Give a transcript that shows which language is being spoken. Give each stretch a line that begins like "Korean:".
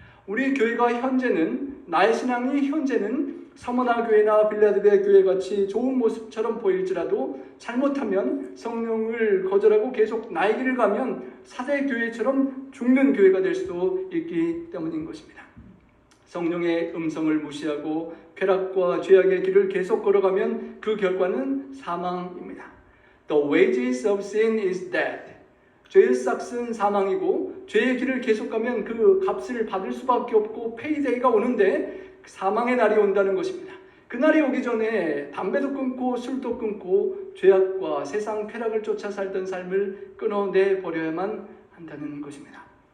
Korean: 우리 교회가 현재는, 나의 신앙이 현재는 서머나 교회나 빌라델비아 교회 같이 좋은 모습처럼 보일지라도 잘못하면 성령을 거절하고 계속 나의 길을 가면 사대 교회처럼 죽는 교회가 될 수도 있기 때문인 것입니다. 성령의 음성을 무시하고 쾌락과 죄악의 길을 계속 걸어가면 그 결과는 사망입니다.
English: The wages of sin is death.
Korean: 죄의 싹은 사망이고 죄의 길을 계속 가면 그 값을 받을 수밖에 없고 페이데이가 오는데 사망의 날이 온다는 것입니다. 그 날이 오기 전에 담배도 끊고 술도 끊고 죄악과 세상 쾌락을 쫓아 살던 삶을 끊어내 버려야만 한다는 것입니다.